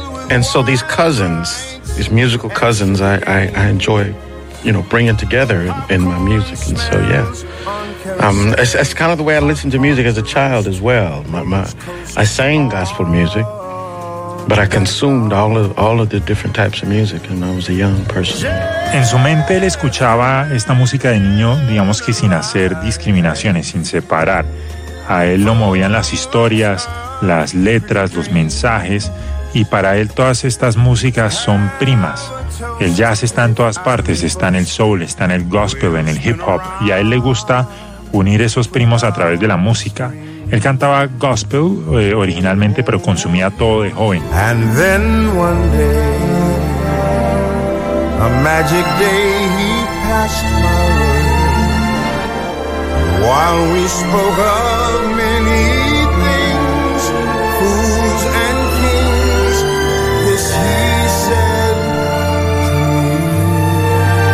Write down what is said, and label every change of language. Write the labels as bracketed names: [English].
[English] And so these cousins, these musical cousins, I enjoy, you know, bringing together in my music. And so, yeah. It's kind of the way I listened to music as a child as well. I sang gospel music, but I consumed all of the different types of music when I was a young person. [Spanish] En su mente él escuchaba esta música de niño, digamos que sin hacer discriminaciones, sin separar. A él lo movían las historias, las letras, los mensajes, y para él todas estas músicas son primas. El jazz está en todas partes, está en el soul, está en el gospel, en el hip hop, y a él le gusta unir esos primos a través de la música. Él cantaba gospel originalmente, pero consumía todo de joven. [English] And then one day, a magic day, he passed my way. While we spoke of many things, fools and kings, this he said to me.